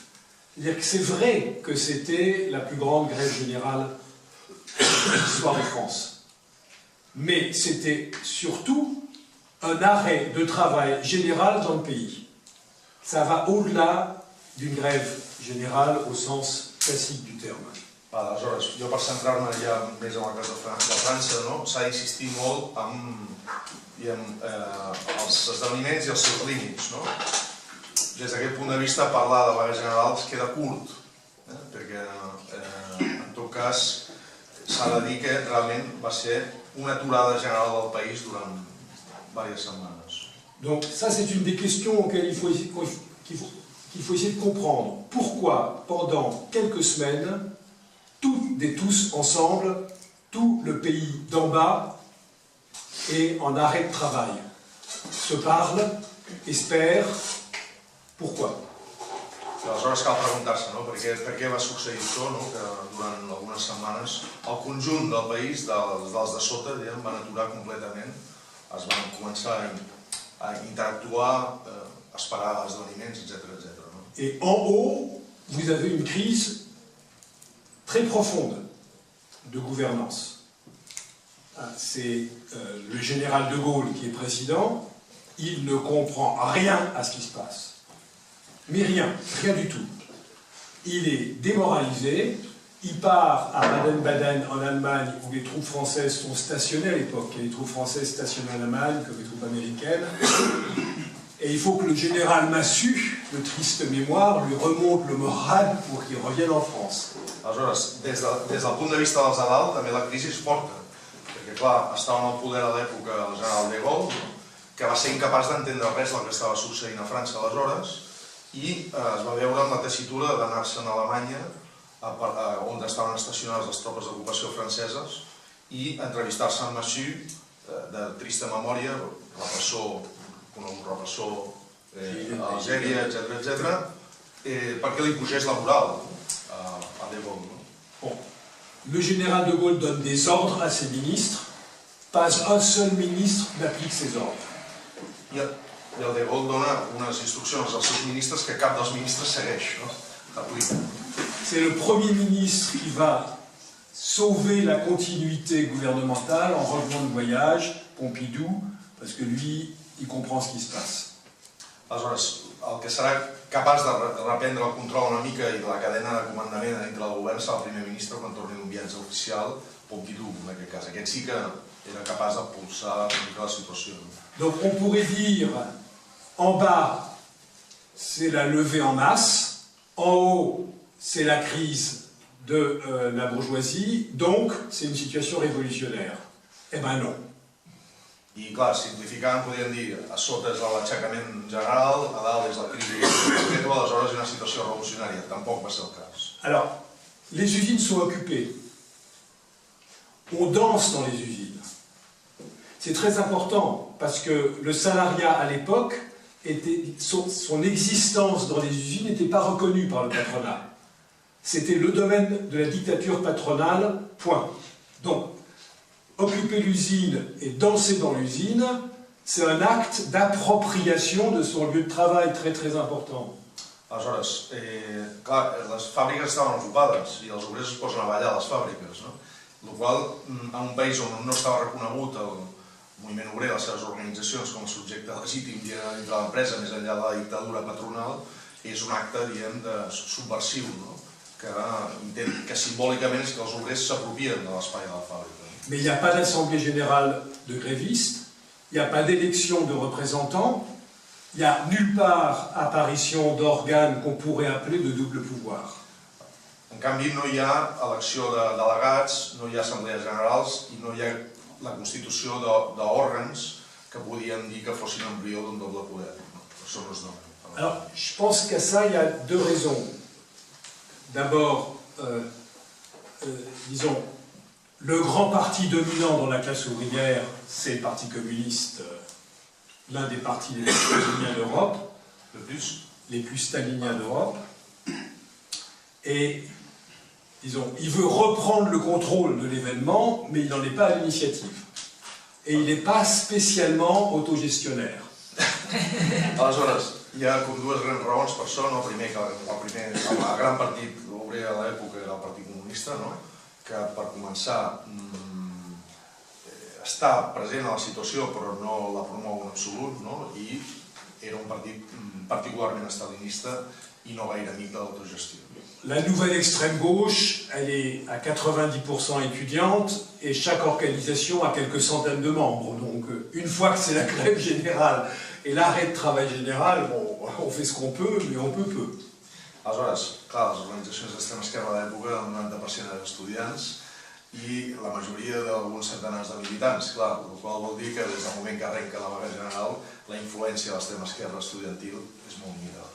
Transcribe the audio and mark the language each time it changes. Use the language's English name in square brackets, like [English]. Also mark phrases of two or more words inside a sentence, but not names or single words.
[French] C'est-à-dire que c'est vrai que c'était la plus grande grève générale de l'histoire de France. Mais c'était surtout un arrêt de travail général dans le pays. Ça va au-delà d'une grève générale au sens classique du terme. [Catalan] Aleshores, jo per centrar-me ja més en el cas de França, no? S'ha d'insistir molt en els esdeveniments i els seus límits. No? Des d'aquest punt de vista, parlar de vaga general es queda curt, perquè en tot cas s'ha de dir que realment va ser una aturada general del país durant diverses setmanes. [French] Donc ça, c'est une des questions auxquelles il faut essayer de comprendre. Pourquoi, pendant quelques semaines, toutes et tous ensemble, tout le pays d'en bas est en arrêt de travail, se parle, espère, pourquoi? [Catalan] Aleshores cal preguntar-se, no? Per què va succeir això, no? Que durant algunes setmanes el conjunt del país, dels de sota, diguem, van aturar completament, es van començar a interactuar, a esperar esdeveniments, etc. No? [French] Et en haut, vous avez une crise très profonde de gouvernance. C'est le général de Gaulle qui est président, il ne comprend rien à ce qui se passe. Mais rien du tout. Il est démoralisé, il part à Baden-Baden en Allemagne où les troupes françaises sont stationnées à l'époque. Il y a des troupes françaises stationnées en Allemagne comme les troupes américaines. Et il faut que le général Massu, de triste mémoire, lui remonte le moral pour qu'il revienne en France. [Catalan] Aleshores, des del punt de vista dels de dalt, també la crisi és forta. Perquè, clar, estava en el poder a l'època el general de Gaulle, que va ser incapaç d'entendre res del que estava succeint a França aleshores, i es va veure en la tessitura d'anar-se'n a Alemanya, on estaven estacionades les tropes d'ocupació franceses, i entrevistar-se amb Massu, de trista memòria, conegut repressor a Algèria, etc., perquè li pugés la moral a De Gaulle. Bon. [French] Le général de Gaulle donne des ordres à ses ministres, pas un seul ministre n'applique ces ordres. [Catalan] I el De Gaulle dona unes instruccions als seus ministres que cap dels ministres segueix, no? Aplica. [French] C'est le Premier ministre qui va sauver la continuité gouvernementale en revenant de voyage, Pompidou, parce que lui, il comprend ce qui se passe. [Catalan] Aleshores, el que serà capaç de reprendre el control una mica i de la cadena de comandament dintre del govern serà el primer ministre quan torni d'un viatge oficial, Pompidou, en aquest cas. Aquest sí que era capaç de pulsar una mica la situació. [French] Donc on pourrait dire, en bas, c'est la levée en masse, en haut, c'est la crise de la bourgeoisie, donc c'est une situation révolutionnaire. Eh ben non. [Catalan] I clar, simplificant podríem dir, a sota és l'aixecament general, a dalt és la crisi perpètua, aleshores és una situació revolucionària. Tampoc va ser el cas. [French] Alors, les usines sont occupées. On danse dans les usines. C'est très important parce que le salariat à l'époque, son existence dans les usines n'était pas reconnue par le patronat. C'était le domaine de la dictature patronale, point. Donc, occuper l'usine et danser dans l'usine, c'est un acte d'appropriation de son lieu de travail très très important. [Catalan] Aleshores, clar, les fàbriques estaven ocupades i els obrers es posen a ballar a les fàbriques, no? El qual, en un país on no estava reconegut el moviment obrer, les seves organitzacions com a subjecte legítim dintre de l'empresa, més enllà de la dictadura patronal, és un acte, diguem, subversiu, no? Que simbòlicament és que els obrers s'apropien de l'espai de la fàbrica. [French] Mais il n'y a pas d'assemblée générale de grévistes, il n'y a pas d'élection de représentants, il n'y a nulle part apparition d'organes qu'on pourrait appeler de double pouvoir. [Catalan] En canvi, no hi ha elecció de delegats, no hi ha assemblees generals i no hi ha la constitució d'òrgans que podien dir que fossin embrió d'un doble poder. Això no es dona. [French] Alors, je pense qu'à ça, il y a deux raisons. D'abord, disons, le grand parti dominant dans la classe ouvrière, c'est le Parti communiste, l'un des partis les plus staliniens d'Europe, les plus staliniens d'Europe. Et, disons, il veut reprendre le contrôle de l'événement, mais il n'en est pas à l'initiative. Et il n'est pas spécialement autogestionnaire. [Catalan] Aleshores, hi ha com dues grans raons per això. El primer, el gran partit obrer a l'època era el Partit Comunista, que per començar està present a la situació però no la promou en absolut, i era un partit particularment stalinista i no gaire amic de l'autogestió. [French] La nouvelle extrême gauche, elle est à 90% étudiante et chaque organisation a quelques centaines de membres. Donc une fois que c'est la grève générale et l'arrêt de travail général, bon, on fait ce qu'on peut, mais on peut peu. [Catalan] Aleshores, clar, les organitzacions d'extrema esquerra de l'època, el 90% eren estudiants i la majoria d'alguns centenars de militants, clar, el qual vol dir que des del moment que arrenca la vaga general, la influència de l'extrema esquerra estudiantil és molt limitada.